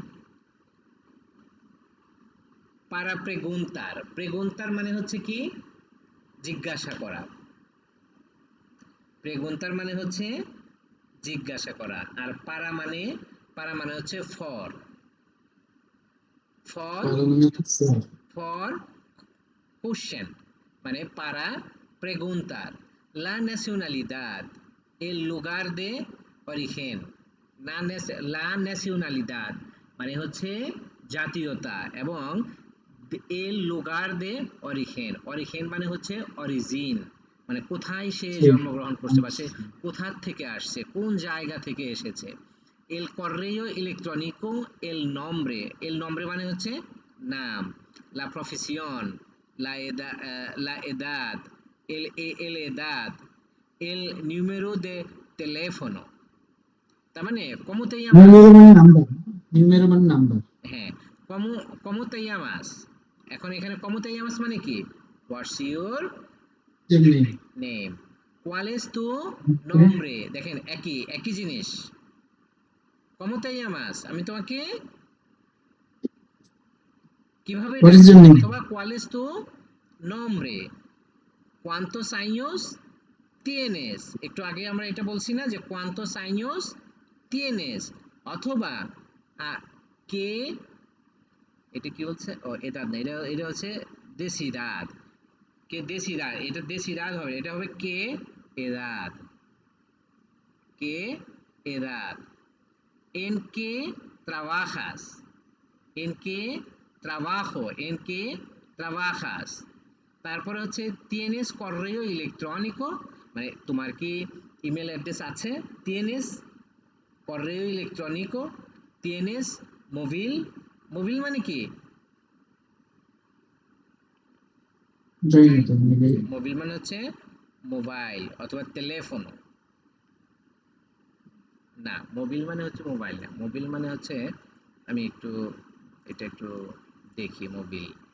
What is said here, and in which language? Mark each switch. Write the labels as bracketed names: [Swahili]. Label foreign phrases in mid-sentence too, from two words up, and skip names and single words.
[Spanish] para preguntar, [Bangla] প্রেগুন্তার মানে হচ্ছে কি, জিজ্ঞাসা করা। প্রেগুন্তার মানে হচ্ছে জিজ্ঞাসা করা। আর পারা মানে হচ্ছে [English] for, for for question, [Bangla] মানে [Spanish] para preguntar. La nacionalidad, el lugar de origen, la nacionalidad [Bangla] মানে হচ্ছে জাতীয়তা, এবং [Spanish] el lugar de origen, origen [Bangla] মানে হচ্ছে অরিজিন, মানে কোথায় সে জন্মগ্রহণ করছে বা সে কোথা থেকে আসছে, কোন জায়গা থেকে এসেছে। [Spanish] el correo electrónico, el nombre [Bangla] মানে হচ্ছে নাম, [Spanish] la profesión, la edad, el edad, el número de teléfono, [Bangla] তার মানে [Spanish] ¿cómo te llamas? [Bangla] নিউমেরো মানে নাম্বার, নিউমেরো মানে নাম্বার। হ্যাঁ, [Spanish] ¿cómo te llamas? [Bangla] এখন এখানে [Spanish] ¿cómo te llamas [Bangla] মানে কি? [English] What's your [Bangla] যেমনি [English] name? [Spanish] ¿Cuál es tu nombre? [Bangla] দেখেন একই একই জিনিস। [Spanish] ¿Cómo te llamas? [Bangla] আমি তোমাকে কিভাবে [English] what is [Bangla] ডাকবো, [English] your name, [Spanish] অথবা ¿cuál es tu nombre? ¿Cuántos años tienes? [Bangla] একটু আগে আমরা এটা বলছি না যে [Spanish] ¿cuántos años tienes? [Bangla] অথবা কে, এটা কি বলছে, ও এটা না, এটা হচ্ছে দেশিদাদ, কে দেশিদাদ, এটা দেশিদাদ হবে, এটা হবে [Spanish] qué edad, qué edad. ¿En qué trabajas? ¿En qué trabajo? ¿En qué trabajas? [Bangla] তারপরে হচ্ছে [Spanish] tienes correo electrónico, [Bangla] মানে তোমার কি ইমেল অ্যাড্রেস আছে? [Spanish] tienes correo electrónico, tienes móvil, móvil [Bangla] মানে কি? জানি না তো। মোবিল মানে হচ্ছে মোবাইল অথবা টেলিফোন। না, মোবিল মানে হচ্ছে মোবাইল না, মোবিল মানে হচ্ছে, আমি একটু এটা একটু দেখি, মোবিল,